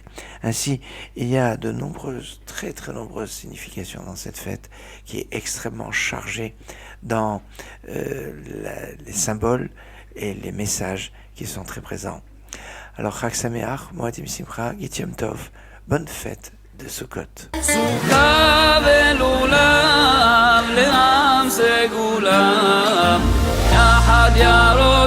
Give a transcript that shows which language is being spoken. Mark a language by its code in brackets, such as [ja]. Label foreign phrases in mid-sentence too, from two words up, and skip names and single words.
[fr] Ainsi, il y a de nombreuses, très très nombreuses significations dans cette fête, qui est extrêmement chargée dans les symboles et les messages qui sont très présents. Alors, [he] חג שמח, מועדים שמחה, [yi] גוט יום טוב, [fr] bonne fête de Sukkot. [he] סוכה ולולב לעם סגולה יחד ירוק